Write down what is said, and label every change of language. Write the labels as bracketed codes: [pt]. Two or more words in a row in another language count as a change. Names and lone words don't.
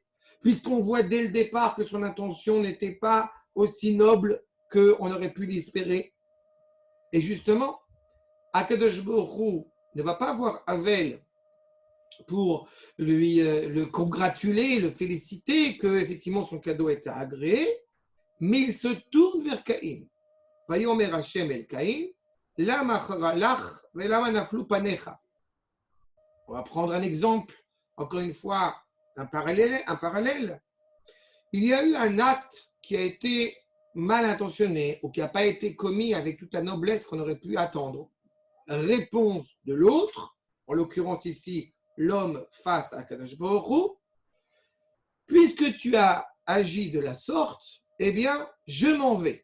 [fr] Puisqu'on voit dès le départ que son intention n'était pas aussi noble qu'on aurait pu l'espérer. Et justement, Akadosh Baruch Hu ne va pas voir Havel pour le congratuler, le féliciter que effectivement son cadeau était agréé, mais il se tourne vers Caïn. [he] ויאמר השם אל קין, למה חרה לך ולמה נפלו פניך. [fr] On va prendre un exemple, encore une fois, un parallèle. Il y a eu un acte qui a été mal intentionné ou qui n'a pas été commis avec toute la noblesse qu'on aurait pu attendre. Réponse de l'autre, en l'occurrence ici, l'homme face à Kadosh Baruch Hu, puisque tu as agi de la sorte, eh bien, je m'en vais.